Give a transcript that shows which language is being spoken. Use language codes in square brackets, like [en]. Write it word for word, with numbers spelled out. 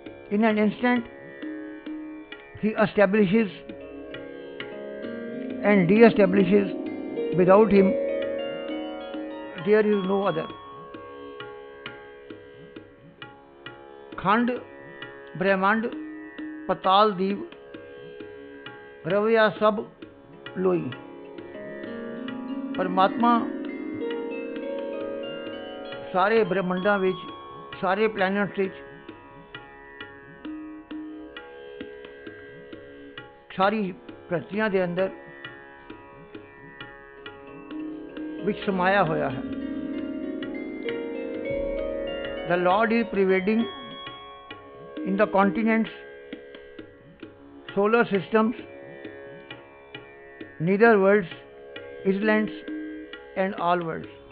[en] In an instant, he establishes and de-establishes. Without him, there is no other. [pa] खंड ब्रह्मांड पताल दीप रवैया सब लोई। परमात्मा ਸਾਰੇ ਬ੍ਰਹਿਮੰਡਾਂ ਵਿੱਚ, ਸਾਰੇ ਪਲੈਨਟਸ ਵਿੱਚ, ਸਾਰੀ ਪ੍ਰਕਿਰਿਆ ਦੇ ਅੰਦਰ ਵਿੱਚ ਸਮਾਇਆ ਹੋਇਆ ਹੈ। [en] The Lord is pervading in the continents, solar systems, neither worlds, islands, and all worlds.